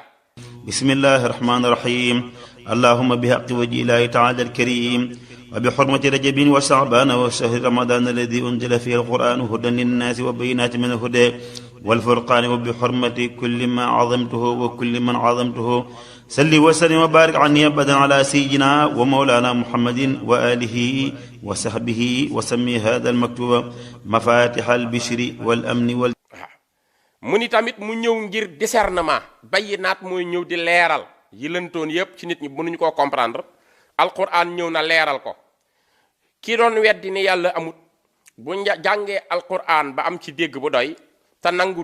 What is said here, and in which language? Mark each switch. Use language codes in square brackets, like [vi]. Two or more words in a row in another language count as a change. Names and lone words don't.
[ar] بسم الله الرحمن الرحيم اللهم بحق وجه الإله تعالى الكريم وبحرمة رجب وشعبان وشهر رمضان الذي أنزل فيه القرآن هدى للناس وبينات من الهدى والفرقان وبحرمة كل ما عظمته وكل من عظمته صل وسلم وبارك عني أبدا على سيدنا ومولانا محمد وآله وصحبه وسم هذا المكتوب مفاتيح البشر والأمن وال [wo] mu ni tamit mu ñëw ngir discernement bayyinaat mooy ñëw di leeral yi lëntoon yépp ci nit ñi mënuñu koo comprendre alquran ñëw na leeral ko ki doon weddi ni yàlla amut bu jàngee alquran ba am ci dégg bu doy te nangu